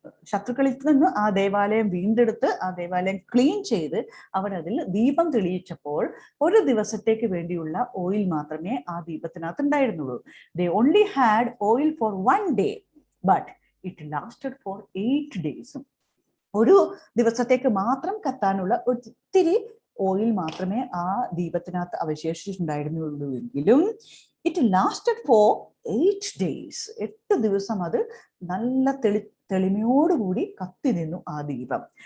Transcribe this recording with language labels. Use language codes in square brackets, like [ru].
[ml] ശത്രുക്കളിൽ നിന്ന് ആ ദേവാലയം വീണ്ടെടുത്ത്, ആ ദേവാലയം ക്ലീൻ ചെയ്ത് അവരതിൽ ദീപം തെളിയിച്ചപ്പോൾ ഒരു ദിവസത്തേക്ക് വേണ്ടിയുള്ള ഓയിൽ മാത്രമേ ആ ദീപത്തിനകത്ത് ഉണ്ടായിരുന്നുള്ളൂ. [en] They only had oil for one day, but it lasted for 8 days. [ml] ഒരു ദിവസത്തേക്ക് മാത്രം കത്താനുള്ള ഒത്തിരി ഓയിൽ മാത്രമേ ആ ദീപത്തിനകത്ത് അവശേഷിച്ചിട്ടുണ്ടായിരുന്നുള്ളൂ എങ്കിലും [en] It lasted for 8 days. [ml] 8 ദിവസം അത് നല്ല തെളിമയോടുകൂടി കത്തി നിന്നു ആ ദീപം.